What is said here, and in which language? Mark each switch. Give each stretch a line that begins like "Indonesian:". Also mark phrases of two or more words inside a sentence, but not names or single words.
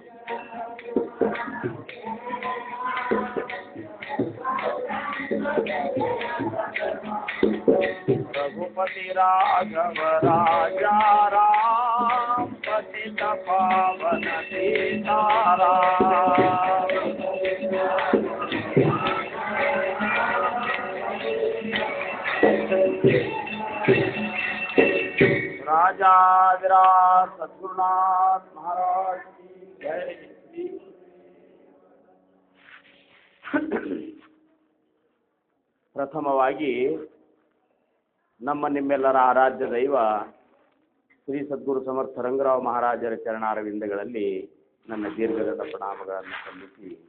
Hindi: रघुपति राघव राजा राम पतित पावन सीताराम। राजाधिराज सद्गुरुनाथ महाराज की जय।
Kannada: ಪ್ರಥಮವಾಗಿ ನಮ್ಮ ನಿಮ್ಮೆಲ್ಲರ ಆರಾಧ್ಯ ದೈವ ಶ್ರೀ ಸದ್ಗುರು ಸಮರ್ಥ ರಂಗರಾವ್ ಮಹಾರಾಜರ ಚರಣಾರವಿಂದಗಳಲ್ಲಿ ನನ್ನ ದೀರ್ಘದ ಪ್ರಣಾಮಗಳನ್ನು ಸಲ್ಲಿಸಿ,